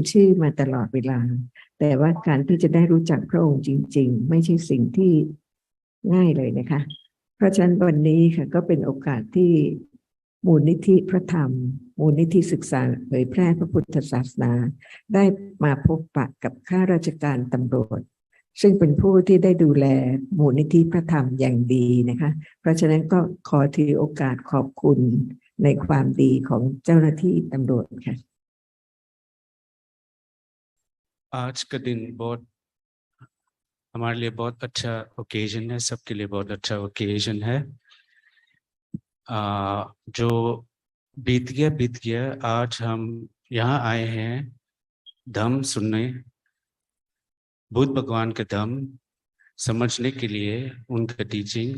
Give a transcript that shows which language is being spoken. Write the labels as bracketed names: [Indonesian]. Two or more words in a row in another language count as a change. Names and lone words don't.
[Thai] ชื่อมาตลอดเวลาแต่ว่าการที่จะได้รู้จักพระองค์จริงๆไม่ใช่สิ่งที่ง่ายเลยนะคะเพราะฉะนั้นวันนี้ค่ะก็เป็นโอกาสที่มูลนิธิพระธรรมมูลนิธิศึกษาเผยแพร่พระพุทธศาสนาได้มาพบปะกับข้าราชการตำรวจซึ่งเป็นผู้ที่ได้ดูแลมูลนิธิพระธรรมอย่างดีนะคะเพราะฉะนั้นก็ขอถือโอกาสขอบคุณในความดีของเจ้าหน้าที่ตำรวจค่ะ [Hindi] आज का दिन बहुत हमारे लिए बहुत अच्छा ओकेजन है, सबके लिए बहुत अच्छा ओकेजन है। जो बीत गया आज हम यहाँ आए हैं धम्म सुनने, बुद्ध भगवान के धम्म समझने के लिए, उनका टीचिंग्स।